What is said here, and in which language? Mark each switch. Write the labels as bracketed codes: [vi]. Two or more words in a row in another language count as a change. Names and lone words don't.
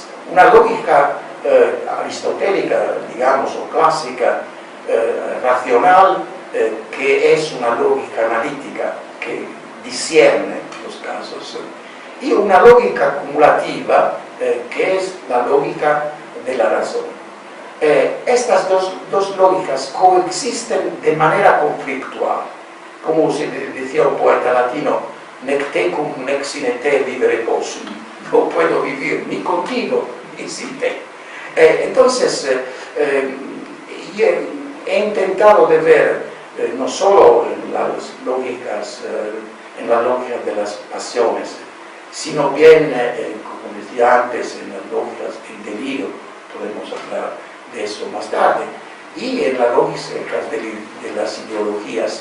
[es] Una lógica aristotélica, digamos, o clásica, racional, que es una lógica analítica, que discierne los casos, y una lógica acumulativa, que es la lógica de la razón. Estas dos lógicas coexisten de manera conflictual, como se decía un poeta latino: [la] nec tecum nec sine te vivere possum. [es] No puedo vivir ni contigo ni sin te. Entonces, he intentado de ver no solo en las lógicas, en la lógica de las pasiones, sino bien, como decía antes, en las lógicas del delirio, podemos hablar de eso más tarde, y en las lógicas de las ideologías.